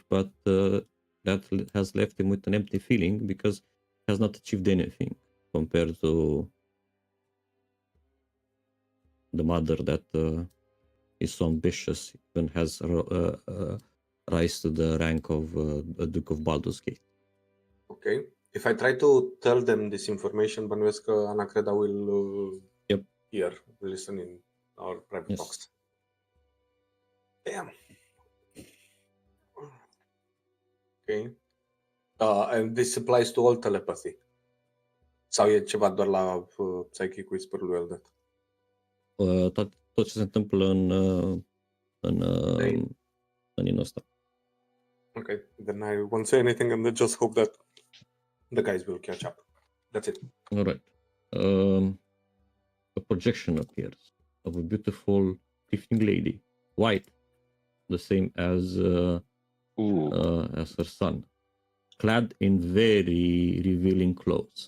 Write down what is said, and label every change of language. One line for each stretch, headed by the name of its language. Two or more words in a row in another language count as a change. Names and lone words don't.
English: But that has left him with an empty feeling because he has not achieved anything compared to the mother that is so ambitious and has rise to the rank of a Duke of Baldur's Gate. Okay. If I try to tell them this information,
Romanian: bănuiesc că
English: Anacreda will hear, will listen in our private talks. Damn. Okay. And this applies to all telepathy.
Romanian: Sau e ceva doar la Psychic Whisper-ul lui Eldet? Tot ce se întâmplă în inul ăsta.
English: Okay, then I won't say anything and then just hope that the guys will catch up. That's it. All right. A projection appears of a beautiful evening lady, white, the same as her son, clad in very revealing clothes.